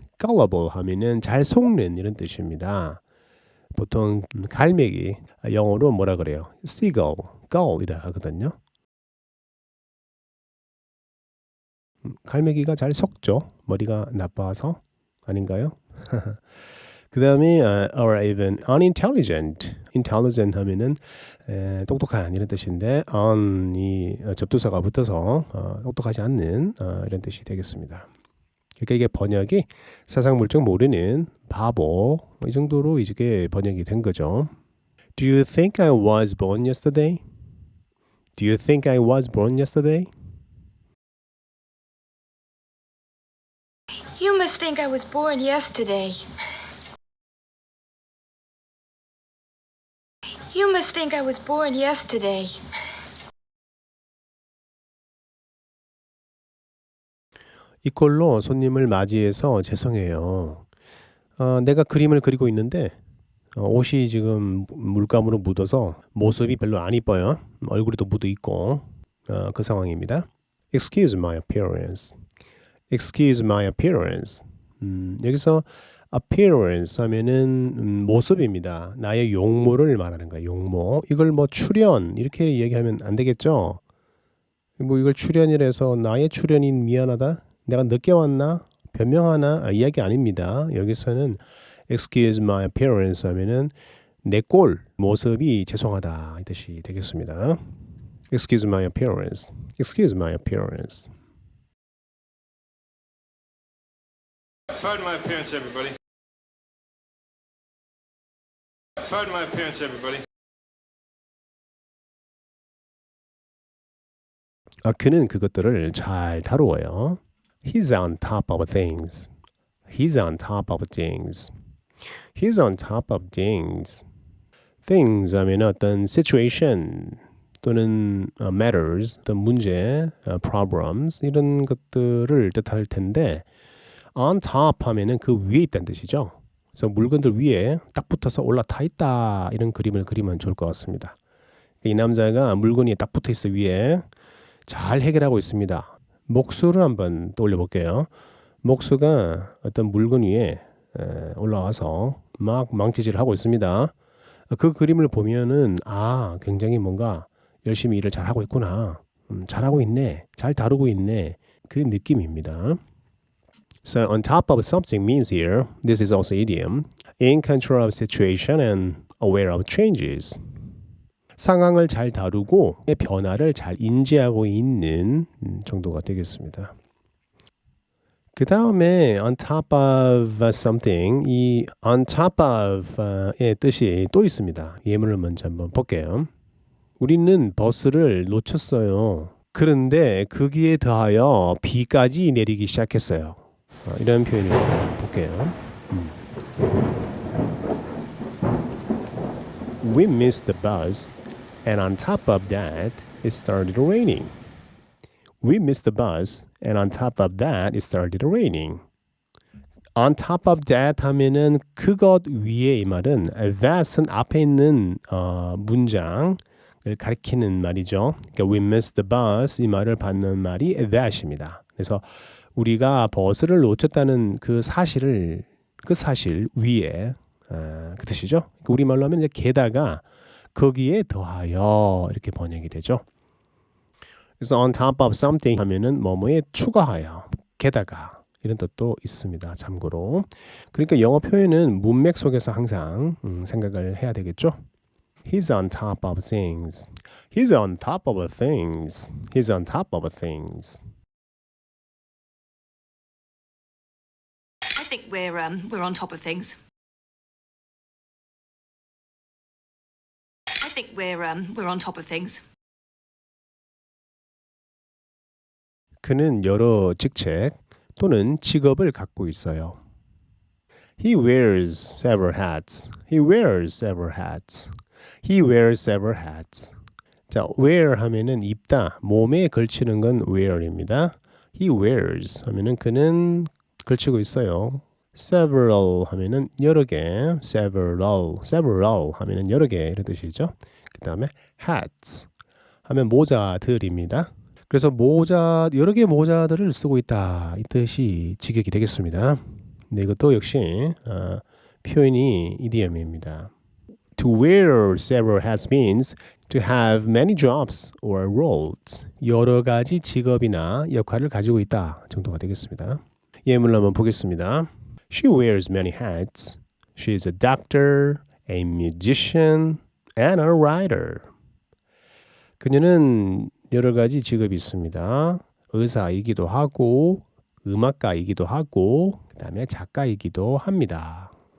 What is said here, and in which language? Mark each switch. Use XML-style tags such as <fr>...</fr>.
<ko>gullible 하면은 잘 속는 이런 뜻입니다. 보통 갈매기 영어로 뭐라 그래요? seagull, gull이라 하거든요. 갈매기가 잘 속죠. 머리가 나빠서 아닌가요? 그 다음에</ko> <en>or even unintelligent.</en> <ko>intelligent 하면은 똑똑한 이런 뜻인데 on이 접두사가 붙어서 똑똑하지 않는 이런 뜻이 되겠습니다. 그러니까 이게 번역이 세상 물정 모르는 바보 이 정도로 이게 번역이 된 거죠.</ko> <en>Do you think I was born yesterday? Do you think I was born yesterday? You must think I was born yesterday. You must think I was born yesterday.</en> <ko>이꼴로 손님을 맞이해서 죄송해요. 내가 그림을 그리고 있는데 옷이 지금 물감으로 묻어서 모습이 별로 안 이뻐요. 얼굴에도 묻어 있고 그 상황입니다.</ko> <en>Excuse my appearance. Excuse my appearance.</en> <ko>여기서 appearance 하면은 모습입니다. 나의 용모를 말하는 거예요. 용모. 이걸 뭐 출연 이렇게 얘기하면 안 되겠죠. 뭐 이걸 출연이라 해서 나의 출연이 미안하다. 내가 늦게 왔나? 변명하나? 이야기 아닙니다. 여기서는</ko> <en>excuse my appearance</en> <ko>하면은 내 꼴, 모습이 죄송하다 이 뜻이 되겠습니다.</ko> <en>Excuse my appearance. Excuse my appearance. Pardon my appearance, everybody. Pardon my appearance, everybody.</en> <ko>그는 그것들을 잘 다루어요.</ko> <en>He's on top of things. He's on top of things. He's on top of things.</en> <ko>Things 하면 어떤 situation 또는 matters, 어떤 문제, problems 이런 것들을 뜻할 텐데 on top 하면은 그 위에 있다는 뜻이죠. 그래서 물건들 위에 딱 붙어서 올라타 있다 이런 그림을 그리면 좋을 것 같습니다. 이 남자가 물건이 딱 붙어 있어 위에 잘 해결하고 있습니다. 목수를 한번 떠올려 볼게요. 목수가 어떤 물건 위에 올라와서 막 망치질을 하고 있습니다. 그 그림을 보면은 굉장히 뭔가 열심히 일을 잘하고 있구나. 잘하고 있네. 잘 다루고 있네. 그 느낌입니다.</ko> <en>So on top of something means here, this is also idiom, in control of situation and aware of changes.</en> <ko>상황을 잘 다루고 변화를 잘 인지하고 있는 정도가 되겠습니다. 그 다음에</ko> <en>on top of something,</en> <ko>이 on top of의 뜻이 또 있습니다. 예문을 먼저 한번 볼게요. 우리는 버스를 놓쳤어요. 그런데 거기에 더하여 비까지 내리기 시작했어요. 이런 표현을 볼게요.</ko> <en>We missed the bus, and on top of that, it started raining. We missed the bus, and on top of that, it started raining. On top of that</en> <ko>하면은 그것 위에 이 말은 that은 앞에 있는 문장을 가리키는 말이죠. 그러니까</ko> <en>we missed the bus</en> <ko>이 말을 받는 말이 that입니다. 그래서 우리가 버스를 놓쳤다는 그 사실 위에 그 뜻이죠. 그러니까 우리말로 하면 이제 게다가 거기에 더하여 이렇게 번역이 되죠. 그래서</ko> <en>on top of something</en> <ko>하면은 뭐뭐에 추가하여, 게다가 이런 뜻도 있습니다. 참고로. 그러니까 영어 표현은 문맥 속에서 항상 생각을 해야 되겠죠.</ko> <en>He's on top of things. He's on top of things. He's on top of things. I think we're on top of things. I think we're on top of things.</en> <ko>그는 여러 직책 또는 직업을 갖고 있어요.</ko> <en>He wears several hats. He wears several hats. He wears several hats.</en> <ko>자, wear 하면은 입다, 몸에 걸치는 건 wear입니다.</ko> <en>He wears</en> <ko>하면은 그는 걸치고 있어요. Several 하면은 여러 개, several 하면은 여러 개 이런 뜻이죠. 그 다음에 hats 하면 모자들입니다. 그래서 모자, 여러 개의 모자들을 쓰고 있다 이 뜻이 직역이 되겠습니다. 근데 이것도 역시 표현이 이디엄입니다.</ko> <en>To wear several hats means to have many jobs or roles.</en> <ko>여러 가지 직업이나 역할을 가지고 있다 정도가 되겠습니다. 예문을 한번 보겠습니다.</ko> <en>She wears many hats. She is a doctor, a musician, and a writer.</en> <ko>그녀는 여러 가지 직업이 있습니다. 의사이기도 하고 음악가이기도 하고 그 다음에 작가이기도 합니다.</ko>